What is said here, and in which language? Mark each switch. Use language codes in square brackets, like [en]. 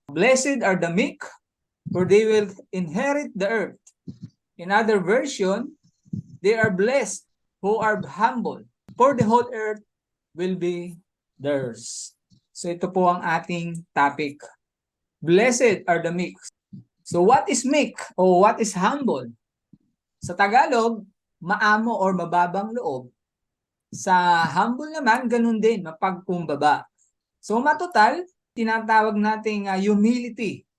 [en] Blessed are the meek, for they will inherit the earth. In other version, they are blessed who are humble, for the whole earth will be theirs. [tl] So ito po ang ating topic. [en] Blessed are the meek. So what is meek o what is humble? [tl] Sa Tagalog, maamo [en] or [tl] mababang loob. Sa humble naman, ganun din, mapagkumbaba. So matotal, tinatawag nating humility.